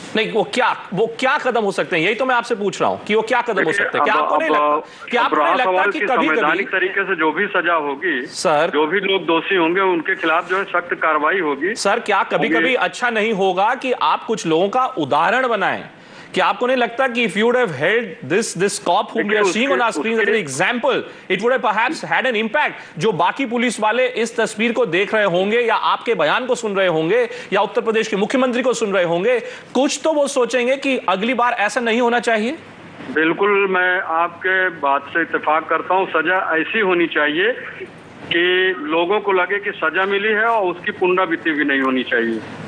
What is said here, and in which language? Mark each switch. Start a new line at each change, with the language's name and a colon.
Hindi: नहीं, वो क्या कदम हो सकते हैं? यही तो मैं आपसे पूछ रहा हूं कि वो क्या कदम हो सकते हैं? क्या आपको नहीं लगता कि संवैधानिक तरीके से जो भी सजा होगी सर, जो भी लोग दोषी होंगे उनके खिलाफ जो है सख्त कार्रवाई होगी। सर, क्या कभी अच्छा नहीं होगा कि आप कुछ लोगों का उदाहरण बनाएं? क्या आपको नहीं लगता कि
English: if you would have held this cop whom we are seeing on our screens as an example, it would have perhaps had an impact?
Hindi: जो बाकी पुलिस वाले इस तस्वीर को देख रहे होंगे या आपके बयान को सुन रहे होंगे या उत्तर प्रदेश के मुख्यमंत्री को सुन रहे होंगे, कुछ तो वो सोचेंगे कि अगली बार ऐसा नहीं होना चाहिए। बिल्कुल, मैं आपके बात से इत्तेफाक करता हूँ। सजा ऐसी होनी चाहिए कि लोगों को लगे कि सजा मिली है और उसकी पुनरावृत्ति भी नहीं होनी चाहिए।